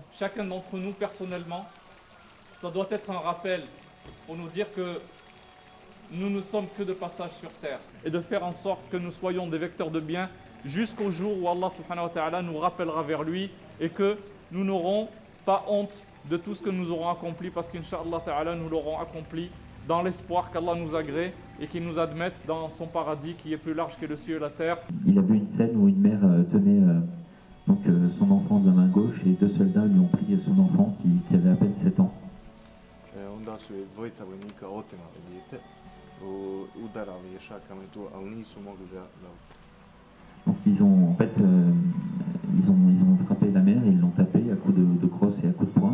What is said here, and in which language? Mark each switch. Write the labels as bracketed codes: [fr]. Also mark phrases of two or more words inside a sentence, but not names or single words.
[fr] Chacun d'entre nous, personnellement, ça doit être un rappel pour nous dire que nous ne sommes que de passage sur terre et de faire en sorte que nous soyons des vecteurs de bien jusqu'au jour où Allah [ar] سبحانه وتعالى [fr] nous rappellera vers lui et que nous n'aurons pas honte de tout ce que nous aurons accompli parce qu' [ar] إن شاء الله تعالى [fr] nous l'aurons accompli dans l'espoir qu'Allah nous agrée et qu'il nous admette dans son paradis qui est plus large que le ciel et la terre. Il a vu une scène où une mère tenait son enfant de la main gauche et deux soldats lui ont pris son enfant qui avait à peine 7 ans. [bs] Onda su je dvojica vojnika otimali dijete, udarali je šakama i to, ali nisu mogli da [fr] Donc ils ont frappé la mère et ils l'ont tapé à coups de crosse et à coups de poing.